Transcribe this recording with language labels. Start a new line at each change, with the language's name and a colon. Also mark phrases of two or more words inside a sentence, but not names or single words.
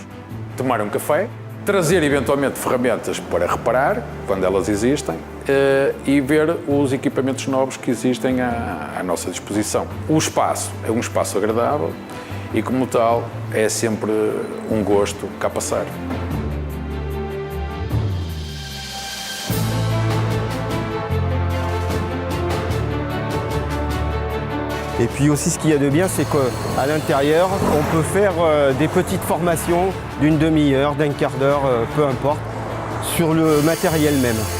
Portuguese: Tomar um café, trazer eventualmente ferramentas para reparar, quando elas existem, e ver os equipamentos novos que existem à nossa disposição. O espaço é um espaço agradável e, como tal, é sempre um gosto cá passar.
French: Et puis aussi ce qu'il y a de bien, c'est qu'à l'intérieur, on peut faire des petites formations d'une demi-heure, d'un quart d'heure, peu importe, sur le matériel même.